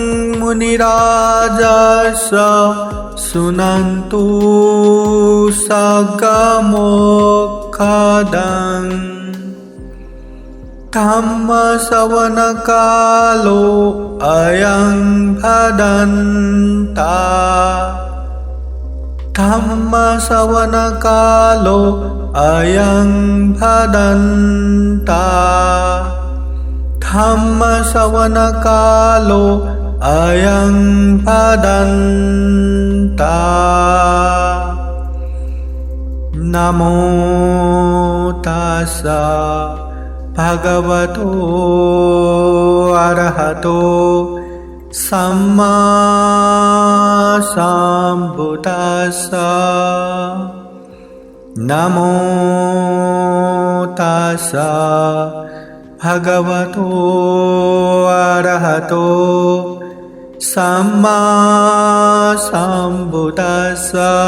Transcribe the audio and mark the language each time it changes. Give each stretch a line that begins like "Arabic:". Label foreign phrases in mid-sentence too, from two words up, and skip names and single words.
Pali: मुनिराजस सुनन्तु सगमोक्षदं धम्म श्रवण कालो अयं भदन्ता धम्म श्रवण कालो अयं भदन्ता धम्म श्रवण कालो अयं भदन्ता। नमो तस्सा भगवतो अरहतो सम्मा सम्बुद्धास्सा। नमो तस्सा भगवतो अरहतो सम्मा सम्बुद्धास्सा।